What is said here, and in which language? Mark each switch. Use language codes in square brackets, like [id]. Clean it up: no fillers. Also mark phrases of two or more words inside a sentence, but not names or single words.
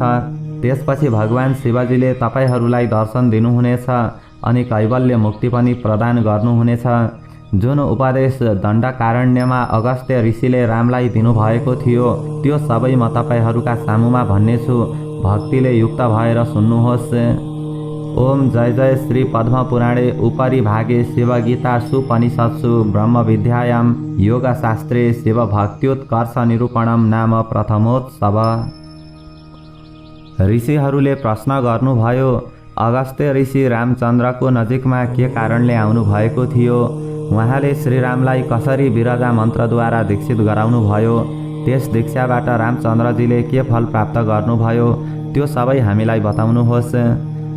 [ne] त्यसपछि भगवान शिवजीले तपाईहरूलाई दर्शन दिनुहुनेछ अनि कैवल्य मुक्ति पनि प्रदान गर्नुहुनेछ। जुन उपदेश दण्डकारण्यमा अगस्त्य ऋषिले रामलाई दिनुभएको थियो त्यो सबै म तपाईहरूका सामुमा भन्नेछु, भक्तिले युक्त भएर सुन्नुहोस्। [sa] ओम जय जय श्री पद्म पुराणे उपरि भागे शिवगीता सुपनिषत्सु ब्रह्म विद्यायां योगशास्त्रे शिवभक्त्युत्कर्ष निरूपणम नाम प्रथमोत्सव। [ne] ऋषिहरूले प्रश्न गर्नुभयो, अगस्त्य ऋषि रामचन्द्रको नजिकमा के कारणले आउनु भएको थियो? उहाँले श्रीरामलाई कसरी विरजा मन्त्रद्वारा दीक्षित गराउनु भयो? त्यस दीक्षाबाट रामचन्द्रजीले के फल प्राप्त गर्नुभयो त्यो सबै हामीलाई बताउनुहोस्।